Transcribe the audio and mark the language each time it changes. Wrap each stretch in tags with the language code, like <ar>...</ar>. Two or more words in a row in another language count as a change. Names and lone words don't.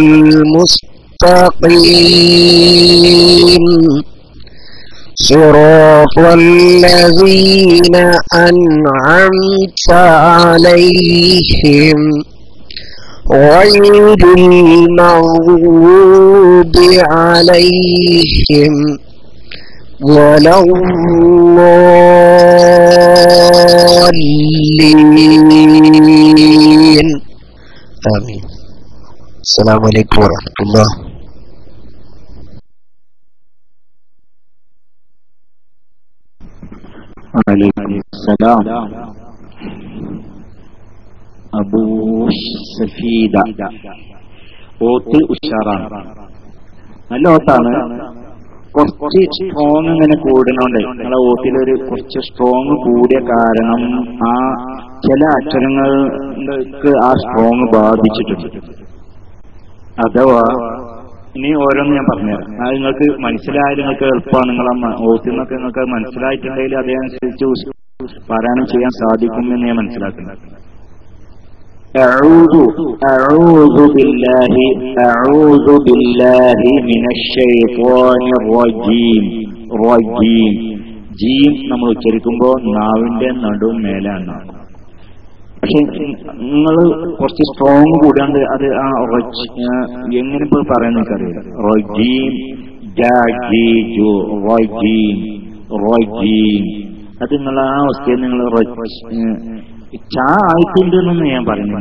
<ar>المستقيم صراط الذين أنعمت عليهم غير المغضوب عليهم ولا الضالين آمين. السلام عليكم ورحمة الله. السلام.</ar> <ml>അബൂ സഫീദ ഓത്ത് ഉഷാറാണ്, നല്ല ഓത്താണ്. കുറച്ച് സ്ട്രോങ് ഇങ്ങനെ കൂടുന്നുണ്ട്. നിങ്ങളെ ഓത്തിലൊരു കുറച്ച് സ്ട്രോങ് കൂടിയ കാരണം ആ ചില അക്ഷരങ്ങൾക്ക് ആ സ്ട്രോങ് ബാധിച്ചിട്ടുണ്ട്. അഥവാ ഇനി ഓരോന്ന് ഞാൻ പറഞ്ഞുതരാം. അത് നിങ്ങൾക്ക് മനസ്സിലായാലും നിങ്ങൾക്ക് എളുപ്പമാണ്. നിങ്ങളെ ഓത്തിന്നൊക്കെ നിങ്ങൾക്ക് മനസ്സിലായിട്ടുണ്ടെങ്കിൽ അതനുസരിച്ച് പാരായണം ചെയ്യാൻ സാധിക്കുമെന്ന് ഞാൻ മനസ്സിലാക്കുന്നത്.</ml> <ar>أعوذ بالله من الشيطان الرجيم.</ar> <ml>ജീം നമ്മൾ ഉച്ചരിക്കുമ്പോൾ നാവിന്റെ നടുവും മേലാണ്. പക്ഷെ നിങ്ങൾ കുറച്ച് സ്ട്രോങ് കൂടാണ്ട് അത് ആ എങ്ങനെ ഇപ്പോൾ പറയാൻ നിൽക്കറിയില്ല. അത് നിങ്ങൾ ആ അവസ്ഥയിൽ നിങ്ങൾ ചാ ആയിട്ടുണ്ടെന്നൊന്നും ഞാൻ പറയുന്നില്ല.</ml>